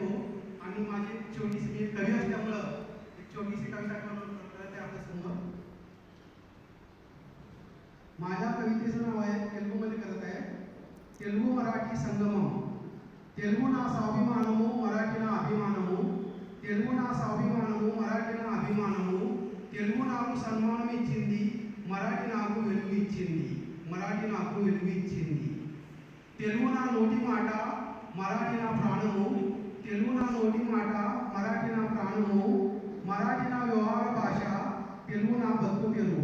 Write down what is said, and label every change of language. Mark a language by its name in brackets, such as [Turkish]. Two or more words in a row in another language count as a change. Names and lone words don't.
[Marathi] आणि माझी छोटीशी मी कवी असल्यामुळं एक छोटीशी कविता करते आपल्या समोर. माझ्या कवितेचं नाव आहे, तेलुगूमध्ये करत आहे, तेलुगू मराठी संगमम. [Telugu] తెలుగు నా స్వాభిమానము మరాఠీ నా అభిమానము, తెలుగు నా స్వాభిమానము మరాఠీ నా అభిమానము, తెలుగు నాకు సన్మానం ఇచ్చింది మరాఠీ నాకు వెలుగు ఇచ్చింది, మరాఠీ నాకు వెలుగు ఇచ్చింది. తెలుగు నా నోటి మాట మరాఠీ నా ప్రాణము, తెలుగు నా నోటి మాట మరాఠీ నా ప్రాణము, మరాఠీ నా వ్యవహార భాష తెలుగు నా బతుకు తెరువు.